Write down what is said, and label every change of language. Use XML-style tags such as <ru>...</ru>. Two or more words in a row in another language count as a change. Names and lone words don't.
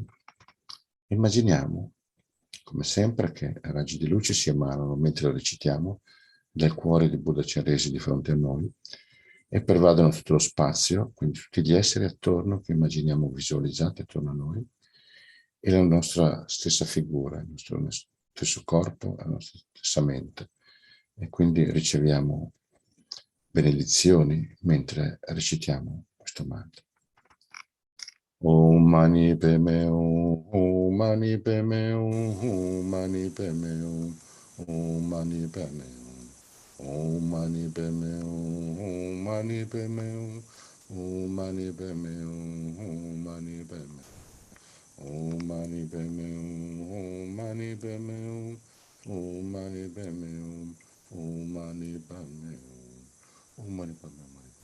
<it>Immaginiamo, come sempre, che raggi di luce si emanano mentre lo recitiamo dal cuore di Buddha Chenrezig di fronte a noi e pervadono tutto lo spazio, quindi tutti gli esseri attorno che immaginiamo visualizzati attorno a noi e la nostra stessa figura, il nostro stesso corpo, la nostra stessa mente. E quindi riceviamo benedizioni mentre recitiamo questo mantra.</it> <sa>Om mani padme hum, Om mani padme hum, Om mani padme hum, Om mani padme hum, Om mani padme hum, Om mani padme hum, Om mani padme hum, Om mani padme Om mani padme hum, Om mani padme hum, Om mani padme hum, Om mani padme hum, Om mani padme hum.</sa>